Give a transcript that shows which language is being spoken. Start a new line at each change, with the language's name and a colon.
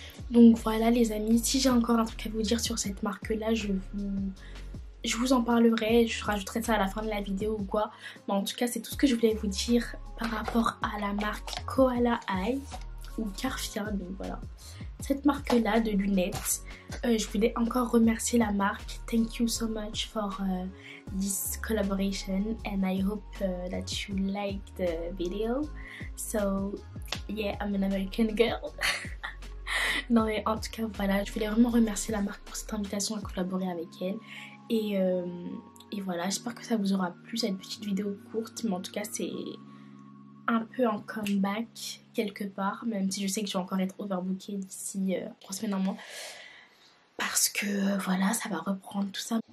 French: Donc voilà, les amis, si j'ai encore un truc à vous dire sur cette marque-là, je vous en parlerai, je rajouterai ça à la fin de la vidéo ou quoi. Mais en tout cas, c'est tout ce que je voulais vous dire par rapport à la marque Koala Eye ou Carfia. Donc voilà, cette marque-là de lunettes. Je voulais encore remercier la marque.
English: Thank you so much for this collaboration and I hope that you like the video. So yeah, I'm an American girl.
French: Non mais en tout cas voilà, je voulais vraiment remercier la marque pour cette invitation à collaborer avec elle. Et voilà, j'espère que ça vous aura plu cette petite vidéo courte, mais en tout cas c'est un peu un comeback quelque part, même si je sais que je vais encore être overbookée d'ici 3 semaines, un mois, parce que voilà, ça va reprendre tout ça.